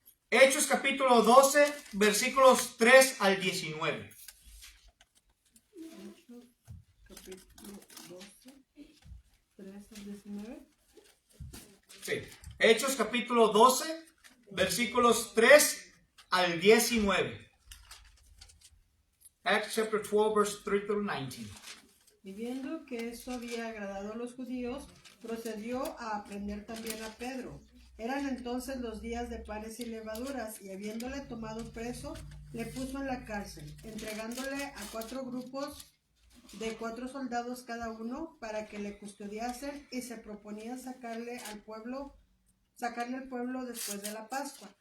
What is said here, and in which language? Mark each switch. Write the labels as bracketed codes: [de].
[es] Hechos capítulo 12, versículos 3 al 19. Capítulo 12, 3 al 19. Sí. Hechos capítulo 12, versículos 3 al 19. [en] Acts chapter 12, verse 3 through 19. [es] Y viendo que esto había agradado a los judíos, procedió a aprender también a Pedro. Eran entonces los días de panes y levaduras, y habiéndole tomado preso, le puso en la cárcel, entregándole a 4 grupos de 4 soldados cada uno, para que le custodiasen, y se proponía sacarle al pueblo después de la Pascua.